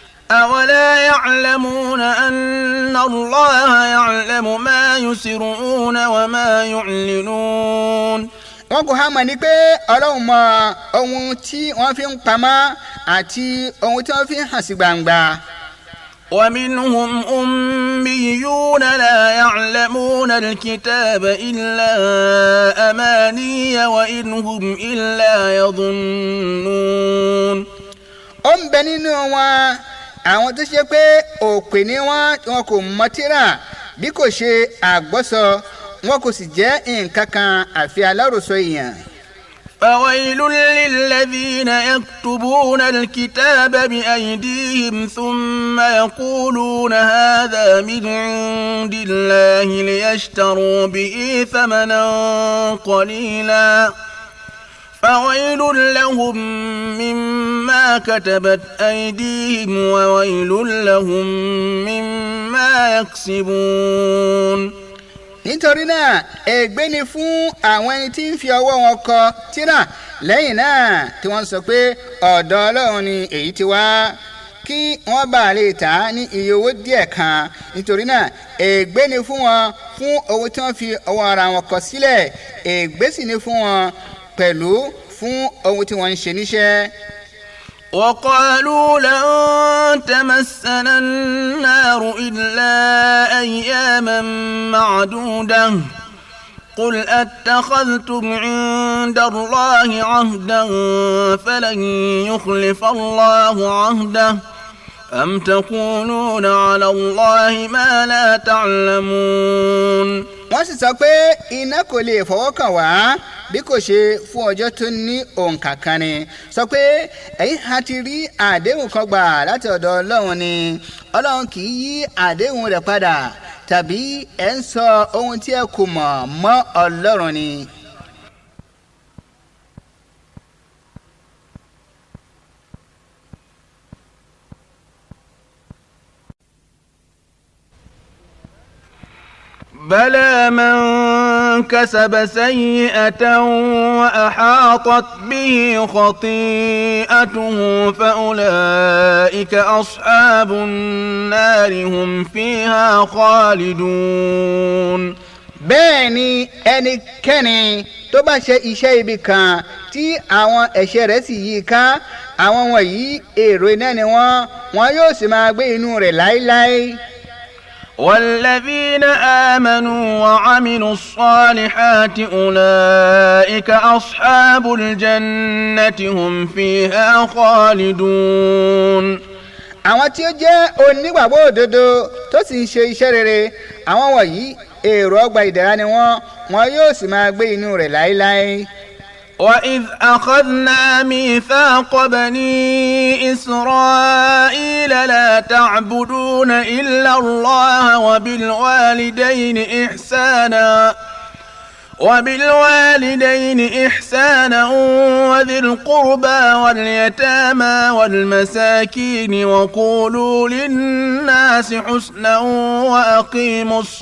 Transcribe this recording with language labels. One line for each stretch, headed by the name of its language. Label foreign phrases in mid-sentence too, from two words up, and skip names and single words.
Arabic: أولا يعلمون أن الله يعلم ما يسرون وما يعلنون.
Yoruba: wọ́n kò há mọ̀ ní pé Ọlọ́run mọ ohun tí wọ́n fi ń pamọ́ àti ohun tí wọ́n fi ń hàn sí gbangba.
Arabic: ومنهم أميون لا يعلمون الكتاب إلا أماني وإن هم إلا يظنون.
Yoruba: ó ń bẹ nínú wọn àwọn tó ṣe pé òpè ni wọn kò mọ tírà bí kò ṣe àgbọ́sọ wọn kò sì jẹ́ nǹkan kan àfi aláròsọ èèyàn.
Arabic: فويل للذين يكتبون الكتاب بأيديهم ثم يقولون هذا من عند الله ليشتروا به ثمنا قليلا فويل لهم مما كتبت أيديهم وويل لهم مما يكسبون.
Yoruba: nítorí náà ègbé ni fún àwọn ẹni tí ń fi ọwọ́ wọn kọ tírà lẹ́yìn náà tí wọ́n sọ pé ọ̀dọ̀ Ọlọ́run ni èyí ti wá kí wọ́n bá lè tà á ní iye owó díẹ̀ kan. nítorí náà ègbé ni fún wọn fún owó tí wọ́n fi ọwọ́ ara wọn kọ sílẹ̀ ègbé sì ni fún wọn pẹ̀lú fún owó tí wọ́n ń ṣe níṣẹ́.
Arabic: وقالوا لن تمسنا النار إلا أياما معدودة قل أتخذتم عند الله عهدا فلن يخلف الله عهده أم تقولون على الله ما لا تعلمون.
Yoruba: wọ́n sì sọ pé iná kò lè fọwọ́ kàn wá bí kò ṣe fún ọjọ́ tó ní òǹkà kan ni. sọ pé ẹ̀yin ha ti rí àdéhùn kan gbà láti ọ̀dọ̀ Ọlọ́run ni Ọlọ́run kì í yí àdéhùn rẹ̀ padà tàbí ẹ̀ ń sọ ohun tí ẹ kò mọ̀ mọ́ Ọlọ́run ni.
Arabic: بلى من كسب سيئة وأحاطت به خطيئته فأولئك أصحاب النار هم فيها خالدون.
Yoruba: bẹ́ẹ̀ ni ẹnikẹ́ni tó bá ṣe iṣẹ́ ibi kan tí àwọn ẹ̀ṣẹ̀ rẹ̀ sì yí ká àwọn wọ̀nyí èrò iná ni wọ́n yóò sì máa gbé inú rẹ̀ láéláé.
Arabic: والذين آمنوا وعملوا الصالحات أولئك أصحاب الجنة هم فيها خالدون.
Yoruba: àwọn tí ó jẹ́ onígbàgbọ́ òdodo tó sì ń ṣe iṣẹ́ rere àwọn wọ̀nyí èrò ọgbà ìdẹ̀ra ni wọ́n yóò sì máa gbé inú rẹ̀ láéláé.
Arabic: وإذ أخذنا ميثاق بني إسرائيل لا تعبدون إلا الله وبالوالدين إحسانا وذي القربى واليتامى والمساكين وقولوا للناس حسنا وأقيموا